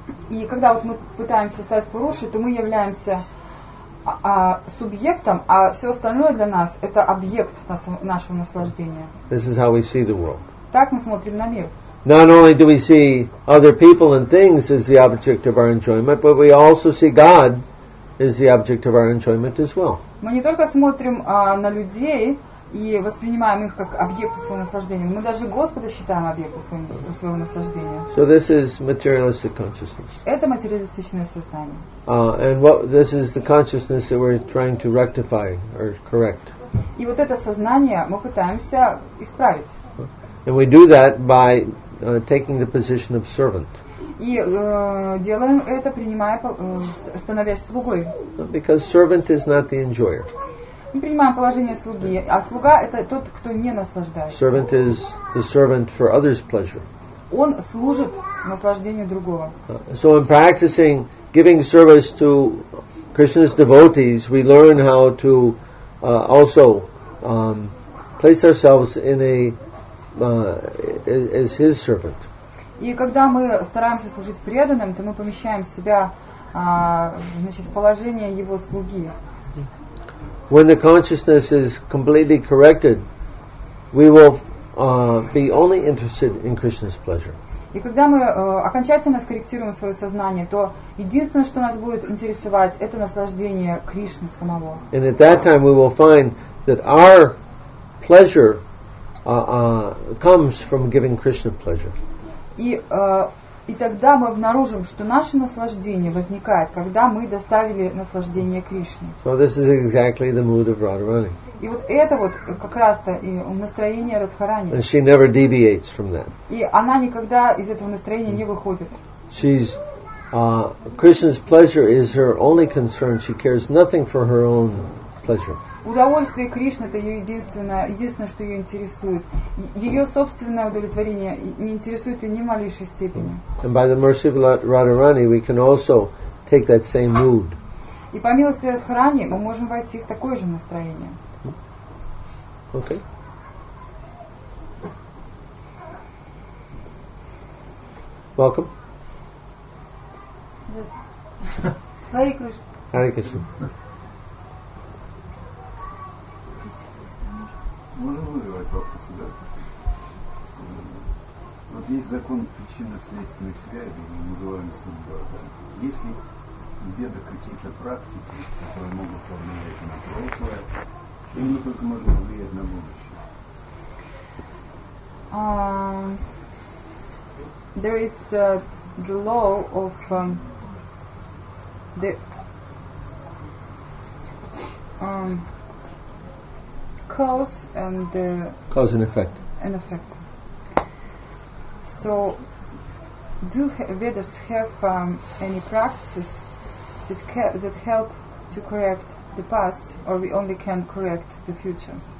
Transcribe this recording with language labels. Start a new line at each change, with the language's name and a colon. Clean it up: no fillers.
Russian: И когда вот мы пытаемся стать Пурушей, то мы являемся субъектом, а все остальное для нас это объект нашего наслаждения.
English: This is how we see the world.
Russian: Так мы смотрим на мир.
English: Not only do we see other people and things as the object of our enjoyment, but we also see God as the object of our enjoyment as well.
Russian: Мы не только смотрим на людей и воспринимаем их как объекты своего наслаждения, мы даже Господа считаем объектом своего наслаждения.
English: So this is materialistic consciousness.
Russian: Это материалистичное сознание.
English: And this is the consciousness that we're trying to rectify or correct.
Russian: И вот это сознание мы пытаемся исправить.
English: And we do that by taking the position of servant.
Russian: И делаем это, становясь слугой.
English: Because servant is not the enjoyer.
Russian: Мы принимаем положение слуги, а слуга это тот, кто не наслаждается.
English: Servant is the servant for others' pleasure.
Russian: Он служит наслаждению другого.
English: So in practicing giving service to Krishna's devotees, we learn how to also place ourselves in as his servant.
Russian: И когда мы стараемся служить преданным, то мы помещаем себя в положение его слуги.
English: When the consciousness is completely corrected, we will be only interested in Krishna's pleasure.
Russian: И когда мы окончательно скорректируем свое сознание, то единственное, что нас будет интересовать, это наслаждение Кришны самого.
English: And at that time we will find that our pleasure comes from giving Krishna pleasure.
Russian: И тогда мы обнаружим, что наше наслаждение возникает, когда мы доставили наслаждение Кришне.
English: So this is exactly the mood of Radharani.
Russian: И вот это вот как раз-то и настроение Радхарани.
English: And she never deviates from that.
Russian: И она никогда из этого настроения не выходит.
English: She's Krishna's pleasure is her only concern. She cares nothing for her own pleasure.
Russian: Удовольствие Кришны — это ее единственное, что ее интересует. Ее собственное удовлетворение не интересует ее ни в малейшей степени.
English: And by the mercy of Radharani, we can also take that same mood.
Russian: И по милости Радхарани мы можем войти в такое же настроение.
English: Okay. Welcome.
Russian: Хари Кришна.
English: Hare Krishna.
Russian: Можно вызывать вопросы, да? Вот есть закон причинно-следственных связей, называемый судьба. Да? Есть ли в ведах какие-то практики, которые могут повлиять на прошлое, или только можно влиять на будущее?
English: There is the law of the cause and Cause and effect. So, do Vedas have any practices that help to correct the past, or we only can correct the future?